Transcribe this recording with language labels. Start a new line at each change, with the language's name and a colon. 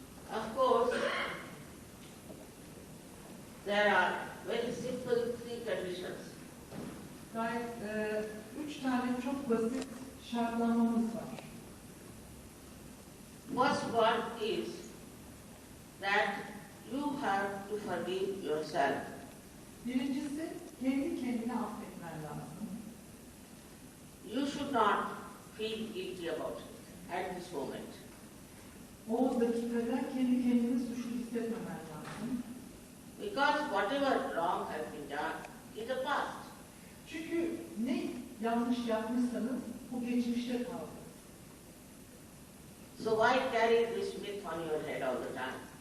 English: Of course, there are very simple 3 conditions.
Turkish: Gayet 3 tane çok basit şartlamamız var.
English: First one is that you have to forgive yourself.
Turkish: Birincisi kendi kendine affetmen lazım.
English: You should not feel guilty about it at this moment.
Turkish: O dakikada kendi kendini suçlu hissetmemen lazım.
English: Because whatever wrong has been done is the past.
Turkish: Çünkü ne yanlış yapmışsanız bu geçmişte kaldı.
English: So why carry this myth on your head all the time?